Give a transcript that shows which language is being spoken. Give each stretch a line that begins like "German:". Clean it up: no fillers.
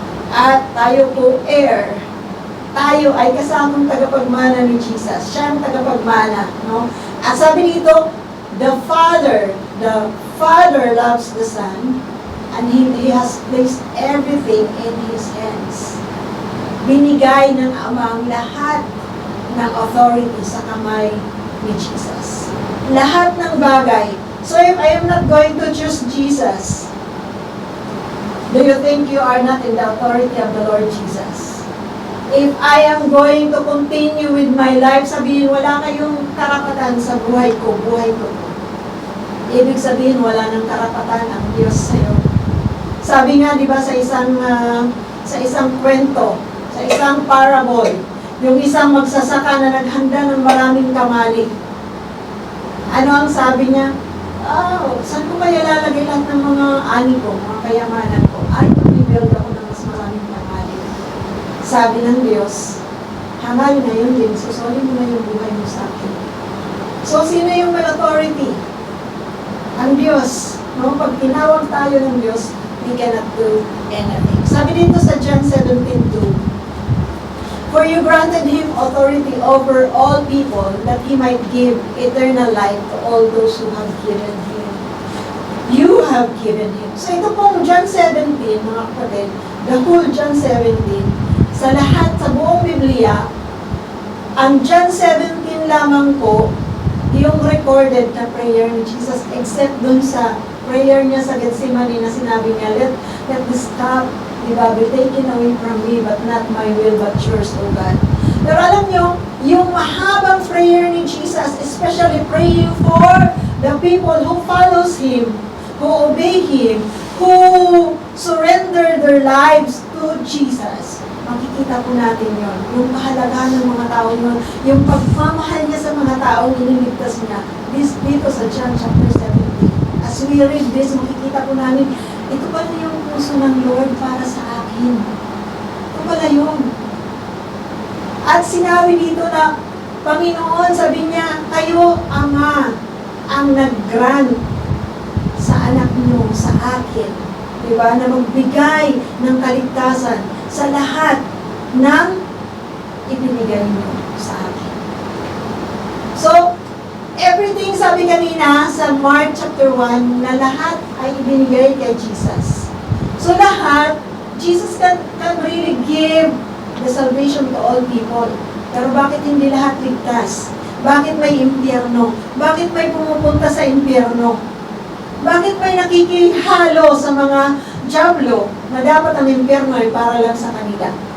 Filipino: At tayo po heir. Tayo ay kasamang tagapagmana ni Jesus. Siya ang tagapagmana. No? At sabi dito,
English: the Father loves the Son, and He has placed everything in His hands.
Filipino: Binigay ng Ama ang lahat ng authority sa kamay ni Jesus. Lahat ng bagay.
English: So if I am not going to choose Jesus, do you think you are not in the authority of the Lord Jesus? If I am going to continue with my life,
Filipino: sabihin, wala kayong karapatan sa buhay ko. Ibig sabihin, wala ng karapatan ang Diyos sa'yo. Sabi nga, di ba, sa isang kwento, sa isang parable, yung isang magsasaka na naghanda ng maraming kamali. Ano ang sabi niya? Saan ko kaya lalagay lahat ng mga ani ko, mga kayamanan ko? Mag-build ako ng mas maraming kamali. Sabi ng Diyos, hangal na yun din, susoli mo na yung buhay mo sa akin. So, sino yung may authority? Ang Diyos. No? Pag tinawag tayo ng Diyos,
English: we cannot do anything.
Filipino: Sabi dito sa
English: John 17:2, for you granted Him authority over all people, that He might give eternal life to all those who have given Him. You have given Him. So
Filipino: ito pong John 17, mga kapatid,
English: the whole John 17,
Filipino: sa lahat, sa buong Biblia, ang John 17 lamang po,
English: yung recorded na prayer ni Jesus, except
Filipino: dun sa prayer niya sa Gethsemane na sinabi niya,
English: let this cup, be taken away from me, but not my will, but yours, O God.
Filipino: Pero alam nyo, yung mahabang
English: prayer ni Jesus, especially praying for the people who follows Him, who obey Him, who surrender their lives to Jesus,
Filipino: makikita po natin yon. Yung kahalagahan ng mga tao yun, yung pagmamahal niya sa mga tao, iniligtas niya. Dito sa John chapter 17.
English: As we read this,
Filipino: makikita po namin, ito pala yung puso ng Lord para sa akin. Ito pala yun. At sinabi dito na, Panginoon, sabi niya, kayo, Ama, ang nag-grant sa anak niyo, sa akin. Diba? Na magbigay ng kaligtasan sa lahat ng ibinigay niyo sa akin. So, everything, sabi kanina sa Mark chapter 1, na lahat ay ibinigay kay Jesus. So lahat,
English: Jesus can really give the salvation to all people.
Filipino: Pero bakit hindi lahat ligtas? Bakit may impyerno? Bakit may pumupunta sa impyerno? Bakit may nakikihalo sa mga diablo na dapat ang impyerno ay para lang sa kanila?